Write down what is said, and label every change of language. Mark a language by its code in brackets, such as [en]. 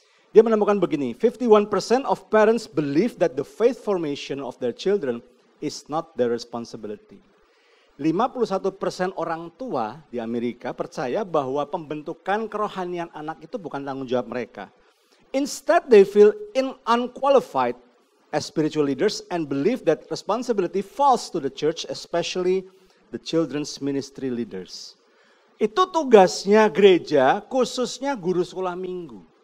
[id] Dia menemukan begini, [en] 51% of parents believe that the faith formation of their children is not their responsibility. [id] 51% orang tua di Amerika percaya bahwa pembentukan kerohanian anak itu bukan tanggung jawab mereka. [en] Instead, they feel unqualified as spiritual leaders and believe that responsibility falls to the church, especially the children's ministry leaders. [id] Itu tugasnya gereja, khususnya guru sekolah minggu.